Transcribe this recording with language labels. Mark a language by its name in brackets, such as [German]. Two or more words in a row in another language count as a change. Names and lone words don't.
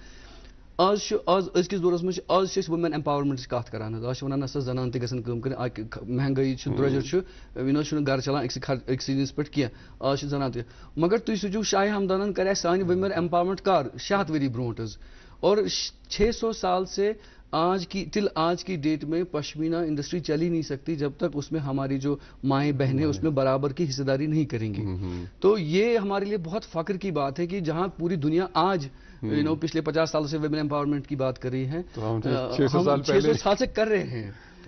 [Kashmiri] آز أزکِس دورس منٛز چھِ آز چھِ أسۍ [English] women empowerment [Kashmiri] کتھ کران حظ. آز چھِ ونان نسا زنان تہِ گژھن کٲم کٔرِتھ. مہنگٲیی چھِ, درٛۄجر چھُ, وُنہِ حظ چھُنہٕ گرٕ چلان أکسٕے چیٖزس پٮ۪ٹھ کینٛہہ. آز چھِ زنان تہِ. مگر تُہۍ سوٗنٛچِو شاہِ ہمدانن کرِ اَسہِ سانہِ [English] women empowerment [Kashmiri] کر 600 ؤری برونٛٹھ حظ. [Urdu] اور 600 سال سے آج کی ڈیٹ میں پشمینہ انڈسٹری چل ہی نہیں سکتی جب تک اس میں ہماری جو مائیں بہنیں اس میں برابر کی حصہ داری نہیں کریں گی. تو یہ ہمارے لیے بہت فخر کی بات ہے کہ جہاں پوری دنیا آج پچھلے 50 سالوں سے [English] women empowerment [Urdu] کی بات کر رہی ہے, ہم 600 سال سے کر رہے ہیں.